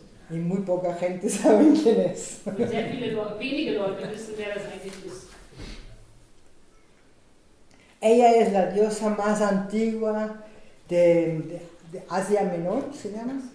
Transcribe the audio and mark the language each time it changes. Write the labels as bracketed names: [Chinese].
[Spanish] Y muy poca gente sabe quién es. [German] Und sehr wenige Leute wissen, wer das eigentlich ist. [Spanish] Ella es la diosa más antigua de Asia Menor, ¿se llama?